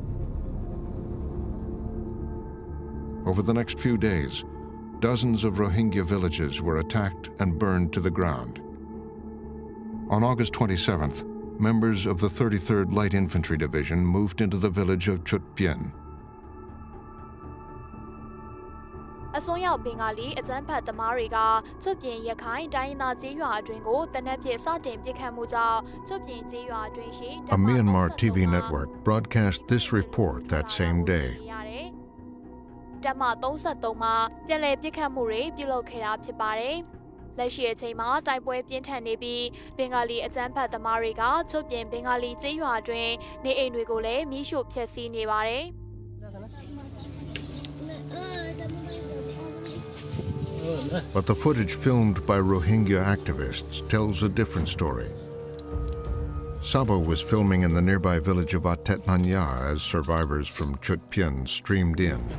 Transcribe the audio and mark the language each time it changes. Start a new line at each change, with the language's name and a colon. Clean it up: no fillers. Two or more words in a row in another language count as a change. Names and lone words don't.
English: Over the next few days, dozens of Rohingya villages were attacked and burned to the ground. On August 27th, members of the 33rd Light Infantry Division moved into the village of Chutpyen.
Burmese: အစွန်းရောက်ဘင်္ဂါလီအကြမ်းဖက်သမားတွေကချွတ်ပြင်ရခိုင်တိုင်းနာကျေးရွာအတွင်းကိုတနက်ဖြန်စတင်ပစ်ခတ်မှုကြောင့်ချွတ်ပြင်ကျေးရွာအတွင်းရှိ
English: A Myanmar TV network broadcast this report that same day.
Burmese: တပ်မ33မှာပြန်လည်ပစ်ခတ်မှုတွေပြုလုပ်ခဲ့တာဖြစ်ပါတယ်။လက်ရှိအချိန်မှာတိုက်ပွဲပြင်းထန်နေပြီးဘင်္ဂါလီအကြမ်းဖက်သမားတွေကချွတ်ပြင်ဘင်္ဂါလီကျေးရွာအတွင်းနေအိမ်တွေကိုလည်းမီးရှို့ဖျက်ဆီးနေပါတယ်။
English: But the footage filmed by Rohingya activists tells a different story. Sabo was filming in the nearby village of Atet Nanya as survivors from Chutpyen streamed in.